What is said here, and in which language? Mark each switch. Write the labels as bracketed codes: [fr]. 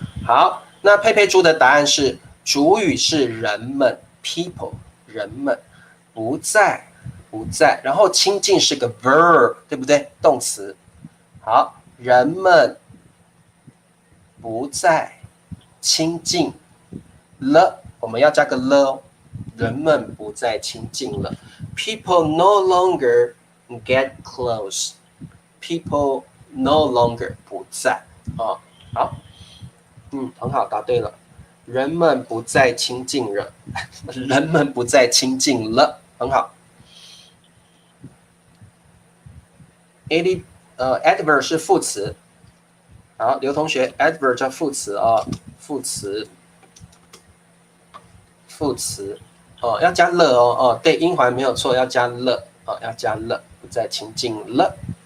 [zh] 好，那佩佩猪的答案是主语是人们 ，people， 人们不在，然后亲近是个 verb， 对不对？动词。好，人们不再亲近了，我们要加个了哦。人们不再亲近了 ， [en] people no longer get close。 People no longer [zh] 不在好，很好，答对了。人们不再亲近了，人们不再亲近了，很好。 adverb 是副词。好，刘同学 ，adverb 叫副词哦，副词哦，要加了哦，对，音环没有错，要加了哦，要加了，不再亲近了。